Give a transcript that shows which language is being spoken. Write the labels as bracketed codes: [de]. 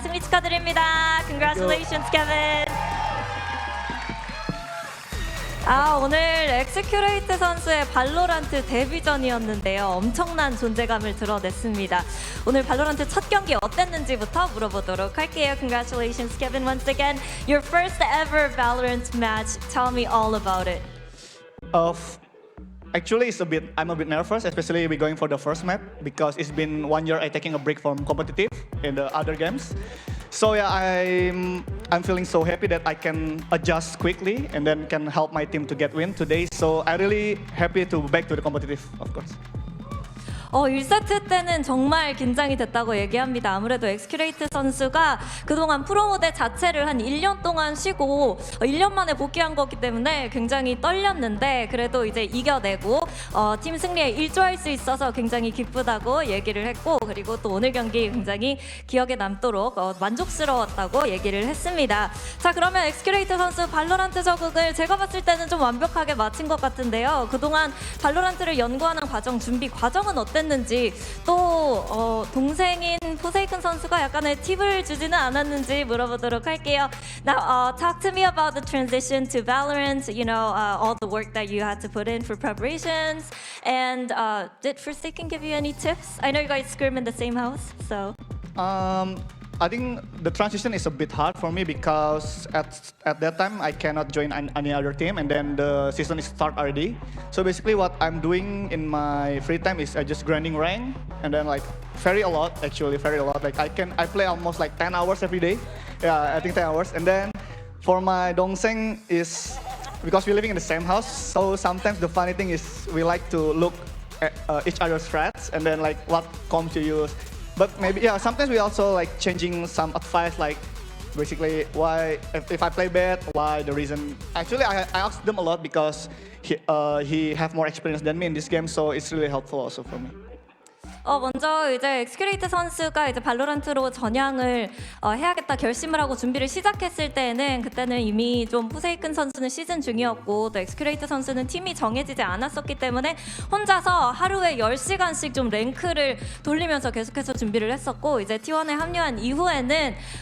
[ko] 승리 축하드립니다. [en] Congratulations, Kevin. [ko] 오늘 엑스큐레이트 선수의 발로란트 데뷔전이었는데요. 엄청난 존재감을 드러냈습니다. 오늘 발로란트 첫 경기 어땠는지부터 물어보도록 할게요. [en] Congratulations, Kevin, once again. Your first ever Valorant match. Tell me all about it. Actually, I'm a bit nervous, especially we're going for the first map, because it's been 1 year I taking a break from competitive in the other games. So yeah, I'm feeling so happy that I can adjust quickly and then can help my team to get win today. So I'm really happy to back to the competitive, of course. [ko] 1세트 때는 정말 긴장이 됐다고 얘기합니다. 아무래도 엑스큐레이트 선수가 그동안 프로 무대 자체를 한 1년 동안 쉬고 1년 만에 복귀한 거기 때문에 굉장히 떨렸는데 그래도 이제 이겨내고 팀 승리에 일조할 수 있어서 굉장히 기쁘다고 얘기를 했고 그리고 또 오늘 경기 굉장히 기억에 남도록 만족스러웠다고 얘기를 했습니다. 자, 그러면 엑스큐레이트 선수 발로란트 적응을 제가 봤을 때는 좀 완벽하게 마친 것 같은데요. 그동안 발로란트를 연구하는 과정, 준비 과정은 어땠는지 또 동생인 포세이큰 선수가 약간의 팁을 주지는 않았는지 물어보도록 할게요. [en] Now, talk to me about the transition to Valorant. You know, all the work that you had to put in for preparations. And did Forsaken give you any tips? I know you guys scrim in the same house, so. I think the transition is a bit hard for me because at that time I cannot join any other team and then the season is start already. So basically what I'm doing in my free time is I just grinding rank and then like very a lot. Like I play almost like 10 hours every day. Yeah, I think 10 hours. And then for my dongseng is because we're living in the same house. So sometimes the funny thing is we like to look at each other's threats and then like what comms to use. But maybe, yeah, sometimes we also like changing some advice, like basically why, if I play bad, why the reason. Actually, I asked them a lot because he have more experience than me in this game, so it's really helpful also for me. [ko] 먼저 이제 엑스큐레이트 선수가 이제 발로란트로 전향을 해야겠다 결심을 하고 준비를 시작했을 때는 그때는 이미 좀 포세이큰 선수는 시즌 중이었고 또 엑스큐레이트 선수는 팀이 정해지지 않았었기 때문에 혼자서 하루에 10시간씩 좀 랭크를 돌리면서 계속해서 준비를 했었고 이제 T1에 합류한 이후에는